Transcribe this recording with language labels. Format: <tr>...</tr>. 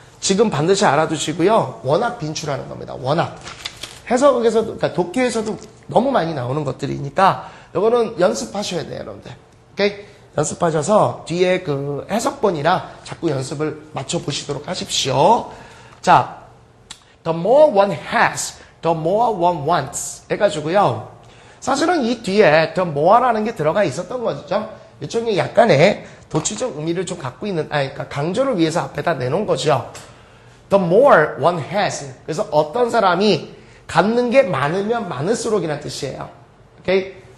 <ko>지금 반드시 알아두시고요. 워낙 빈출하는 겁니다. 워낙. 해석에서도, 그러니까 독해에서도 너무 많이 나오는 것들이니까 이거는 연습하셔야 돼요, 여러분들. 오케이? 연습하셔서 뒤에 그 해석본이랑 자꾸 연습을 맞춰보시도록 하십시오.</ko> <en>자, the more one has, the more one wants</en> <ko>해가지고요. 사실은 이 뒤에 the more라는 게 들어가 있었던 거죠. 일종의 약간의 도치적 의미를 좀 갖고 있는, 그러니까 강조를 위해서 앞에다 내놓은 거죠.</ko> <en>The more one has.</en> <ko>그래서 어떤 사람이 갖는 게 많으면 많을수록이라는 뜻이에요. 오케이?</ko>